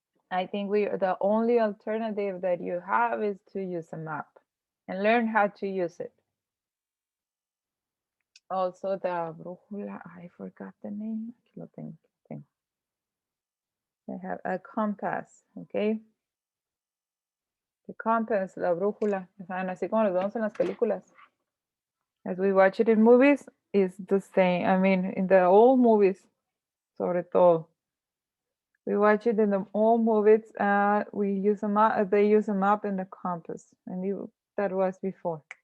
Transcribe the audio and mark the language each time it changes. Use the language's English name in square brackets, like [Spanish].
[English] I think the only alternative that you have is to use a map and learn how to use it. Also, the brújula, I forgot the name. [Spanish] Aquí lo tengo. [English] They have a compass, okay? The compass, [Spanish] la brújula, saben, así como los vemos en las películas. [English] As we watch it in movies, is the same. I mean, in the old movies, [Spanish] sobre todo. [English] We watch it in the old movies. We use a map. They use a map and a compass, and that was before.